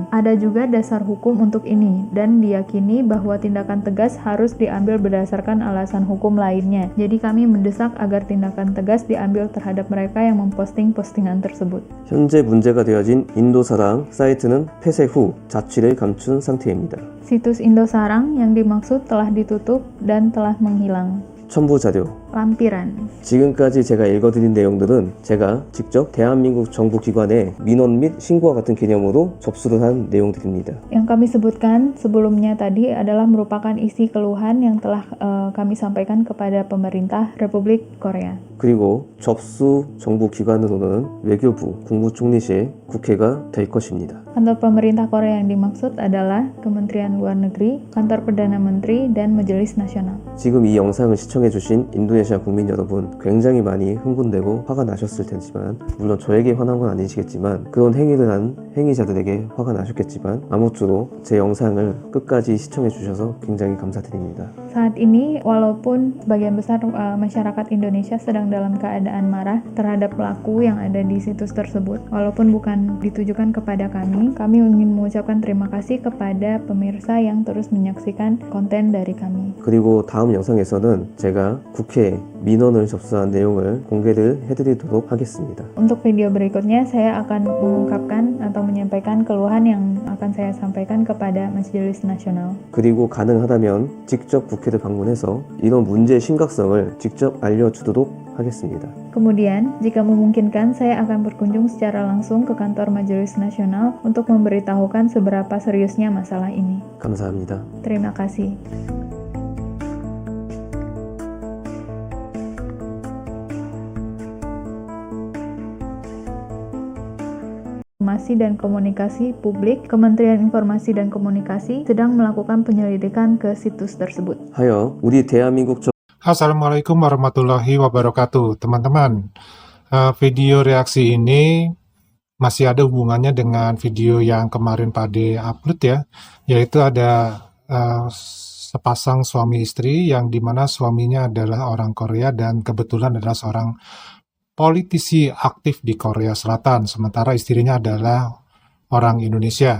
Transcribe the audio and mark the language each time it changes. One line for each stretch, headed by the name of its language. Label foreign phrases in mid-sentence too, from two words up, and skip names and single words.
Indonesian: Ada juga dasar hukum untuk ini dan diyakini bahwa tindakan tegas harus diambil berdasarkan alasan hukum lainnya. Jadi kami mendesak agar tindakan tegas diambil terhadap mereka yang memposting postingan tersebut.
Korean: 현재 문제가 되어진 인도사랑 사이트는 폐쇄 후 자취를 감춘 상태입니다.
Indonesian: Situs Indosarang yang dimaksud telah ditutup dan telah menghilang.
Korean: 첨부 자료.
Indonesian: Lampiran.
Korean: 지금까지 제가 읽어드린 내용들은 제가 직접 대한민국 정부 기관에 민원 및 신고와 같은 개념으로 접수를 한 내용들입니다.
Indonesian: Yang kami sebutkan sebelumnya tadi adalah merupakan isi keluhan yang telah kami sampaikan kepada pemerintah Republik Korea.
Korean: 그리고 접수 정부 기관으로는 외교부, 국무총리실, 국회가 될 것입니다.
Indonesian: Kantor pemerintah Korea yang dimaksud adalah Kementerian Luar Negeri, Kantor Perdana Menteri, dan Majelis Nasional.
Korean: 지금 이 영상을 시청해주신 인도네시아 국민 여러분 굉장히 많이 흥분되고 화가 나셨을 테지만 물론 저에게 화난 건 아니시겠지만 그런 행위를 한 행위자들에게 화가 나셨겠지만 아무쪼록 제 영상을 끝까지 시청해주셔서 굉장히 감사드립니다.
Indonesian: Saat ini, walaupun sebagian besar masyarakat Indonesia sedang dalam keadaan marah terhadap pelaku yang ada di situs tersebut, walaupun bukan ditujukan kepada kami ingin mengucapkan terima kasih kepada pemirsa yang terus menyaksikan konten dari kami.
Korean: 그리고 다음 영상에서는 제가 국회에 위해 민원을 접수한 내용을 공개를 해드리도록 하겠습니다.
Indonesian: Untuk video berikutnya, saya akan mengungkapkan atau menyampaikan keluhan yang akan saya sampaikan kepada Majelis Nasional.
Korean: 그리고 가능하다면 직접 국회를 방문해서 이런 문제의 심각성을 직접 알려주도록 하겠습니다.
Indonesian: Kemudian, jika memungkinkan, saya akan berkunjung secara langsung ke kantor Majelis Nasional untuk memberitahukan seberapa seriusnya masalah ini.
Korean: 감사합니다.
Indonesian: Terima kasih. Informasi dan Komunikasi Publik, Kementerian Informasi dan Komunikasi sedang melakukan penyelidikan ke situs tersebut.
Korean: 하여 우리 대한민국
Arabic: السلام عليكم ورحمة الله وبركاته,
Indonesian: teman-teman. Video reaksi ini masih ada hubungannya dengan video yang kemarin Pade upload ya, yaitu ada sepasang suami istri yang dimana suaminya adalah orang Korea dan kebetulan adalah seorang politisi aktif di Korea Selatan, sementara istrinya adalah orang Indonesia.